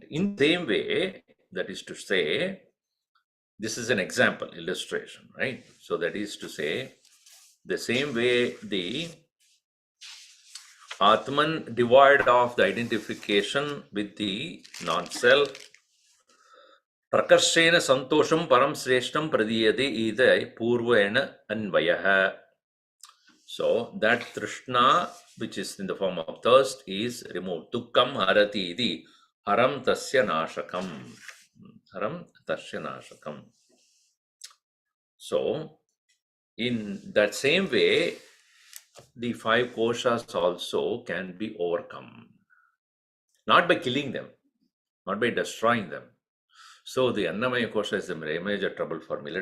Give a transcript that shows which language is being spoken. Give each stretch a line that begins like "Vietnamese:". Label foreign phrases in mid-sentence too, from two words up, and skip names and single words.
English: In the same way, that is to say, this is an example, illustration, right? So that is to say, the same way the Atman, devoid of the identification with the non-self,
Sanskrit: प्रकर्षेण सन्तोषं परं श्रेष्ठं प्रदीयते इद पूर्वेण अन्वयः.
English: So that Trishna, which is in the form of thirst, is removed.
Sanskrit: दुःखं हरति इति हरं तस्य नाशकम्. हरं तस्य नाशकम्.
English: So, in that same way, the five koshas also can be overcome. Not by killing them, not by destroying them. So the Annamaya kosha is a major trouble for me.